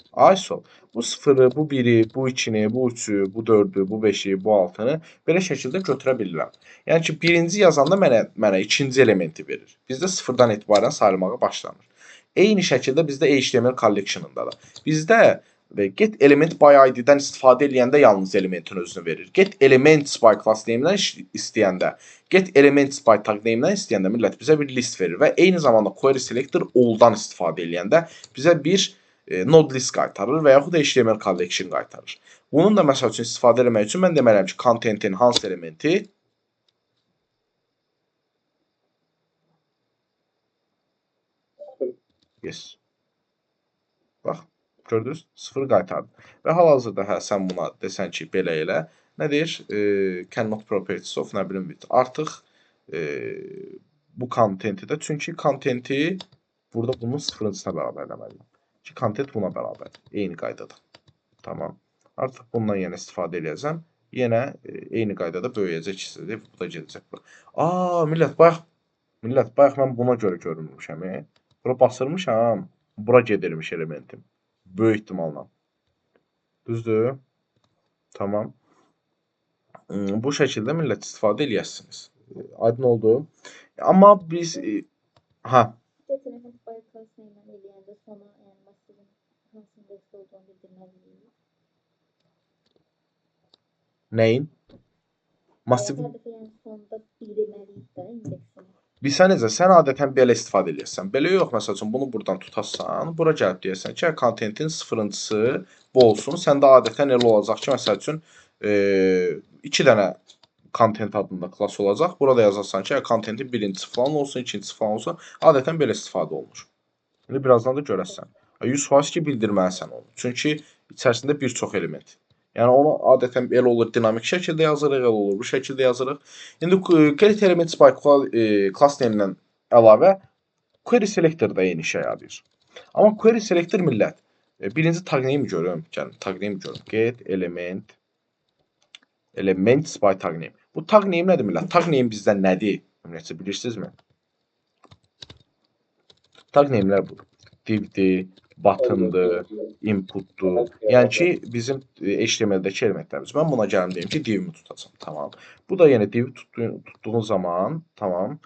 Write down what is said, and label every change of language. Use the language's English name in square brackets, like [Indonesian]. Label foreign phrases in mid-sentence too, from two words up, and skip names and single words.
[Azerbaijani] Ay sol. Bu sıfırı, bu biri, bu ikini, bu üçü, bu dördü, bu beşi, bu altını belə şəkildə götürə bilirəm. Yəni ki, birinci yazanda mənə ikinci elementi verir. Bizdə sıfırdan etibarən sayılmağa başlanır. Eyni şəkildə bizdə [English] HTML collection- [Azerbaijani] ında da. Bizdə [English] get element by id- [Azerbaijani] dən istifadə edəndə yalnız elementin özünü verir. [English] Get elements by class name- [Azerbaijani] dən istəyəndə, [English] get elements by tag name- [Azerbaijani] dən istəyəndə millət bizə bir list verir və eyni zamanda [English] query selector all- [Azerbaijani] dan istifadə edəndə bizə bir [English] node list [Azerbaijani] qaytarır və yaxud da [English] HTML collection [Azerbaijani] qaytarır. Bunun da məsəl üçün istifadə etmək üçün mən deməliyəm ki, content-in hansı elementi yes. Bax, gördünüz? Sıfır qaytardı. Və hal-hazırda sən buna desən ki, belə elə, Nədir? [English] Cannot properties of [Azerbaijani] nə bilim [English] with. [Azerbaijani] Artıq bu kontenti də, çünki kontenti burada bunun sıfırıncısına bərabər eləməliyim. Ki kontent buna bərabər. Eyni qaydada. Tamam. Artıq bundan yenə istifadə edəcəm. Yenə eyni qaydada böyüyəcək hissədir. Bu da gedəcək. Millət, bayaq mən buna görə görünmüşəm. Bura basırmışam. Bura gedirmiş elementim. Böyük ehtimalla. Düzdür? Tamam. Bu şəkildə millət istifadə eləyəsiniz. Aydın oldu. Amma biz [English] Get element by class name [Azerbaijani] eləyəndə sona, yəni massivin hansı indeksdə olduğunu bildirməliyik. Nəyin? Massiv. Hədəfə yəni sonda bildirməliyik də indeksini. Bilsən necə? Sən adətən belə istifadə edirsən. Belə yox, məsəl üçün bunu buradan tutasan, bura gəlib deyəsən ki, kontentin sıfırıncısı bu olsun. Səndə adətən elə olacaq ki, məsəl üçün 2 dənə content adında klass olacaq. Burada yazarsan ki, kontentin birincisi falan olsun, ikincisi falan olsun. Adətən belə istifadə olunur. İndi birazdan da görəsən. 100% ki, bildirməlisən onu. Çünki içərisində bir çox element. Yəni onu adətən elə olur, dinamik şəkildə yazırıq, elə olur, bu şəkildə yazırıq. İndi [English] get elements by class name- [Azerbaijani] dən əlavə [English] query selector [Azerbaijani] da eyni işə yarayır. Amma [English] query selector [Azerbaijani] millət. Birinci [English] tag name [Azerbaijani] görüm. Gəlin, [English] tag name [Azerbaijani] görüm. [English] Get elements by tag name. [Azerbaijani] Bu [English] tag name [Azerbaijani] nədir millət? [English] Tag name [Azerbaijani] bizdən nədir? Ümumiyyətcə bilirsinizmi? [English] Tag name'lər [Azerbaijani] budur. Divdir, button'dır, input'dur. Yəni ki, bizim HTML-dəki elementlərimiz. Mən buna gəlim deyim ki, divimi tutacam. Tamam. Bu da yenə divi tutduğun zaman, tamam.